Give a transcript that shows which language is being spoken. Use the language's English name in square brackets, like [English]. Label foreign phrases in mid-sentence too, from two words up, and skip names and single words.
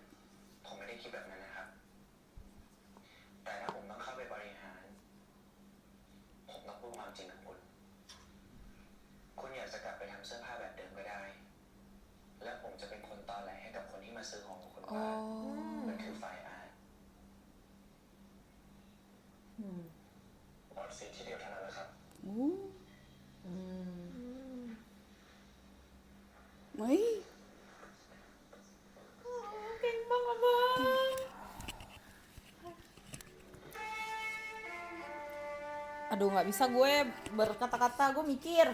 [Thai] ผมไม่ได้คิดแบบนั้นนะครับ แต่ถ้าผมต้องเข้าไปบริหาร ผมต้องพูดความจริงกับคุณ คุณอยากจะกลับไปทำเสื้อผ้าแบบเดิมก็ได้ และผมจะเป็นคนตอแหลให้กับคนที่มาซื้อของคุณว่า Oh. มันคือไฟอาร์ตบอดสีที่เดียวเท่านั้นนะครับ Ooh. Mai. [Indonesian] King banget, Bang. Aduh, nggak bisa gue berkata-kata, gue mikir.